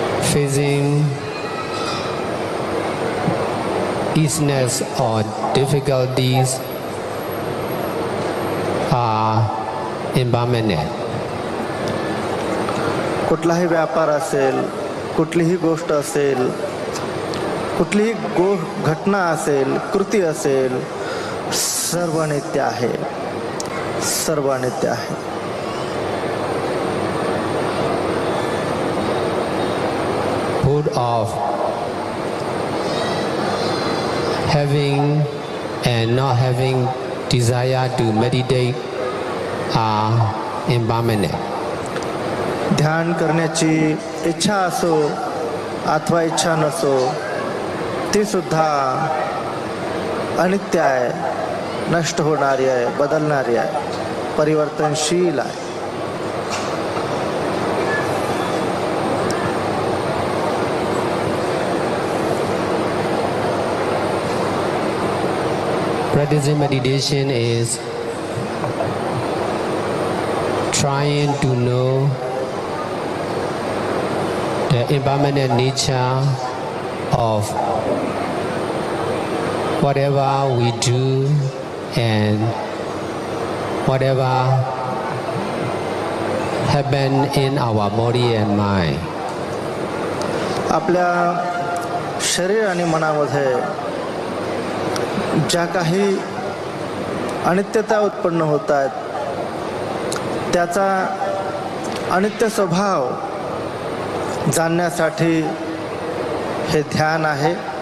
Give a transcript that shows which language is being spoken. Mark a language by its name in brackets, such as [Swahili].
[English] Facing easiness or difficulties are impermanent. [Marathi] कुठलाही व्यापार असेल, कुठलीही गोष्ट असेल, कुठलीही घटना असेल, कृती असेल, सर्व नित्य आहे. सर्व नित्य आहे. [English] Both of having and not having desire to meditate are impermanent. [Marathi] ध्यान करण्याची इच्छा असो अथवा इच्छा नसो ती सुद्धा अनित्य आहे, नष्ट होणारी आहे, बदलणारी आहे, परिवर्तनशील आहे. [English] Practicing meditation is trying to know the impermanent nature of whatever we do and whatever happen in our body and mind. [Marathi] आपल्या शरीर आणि मनामध्ये ज्या काही अनित्यता उत्पन्न होत आहेत त्याचा अनित्य स्वभाव जाणण्यासाठी हे ध्यान आहे.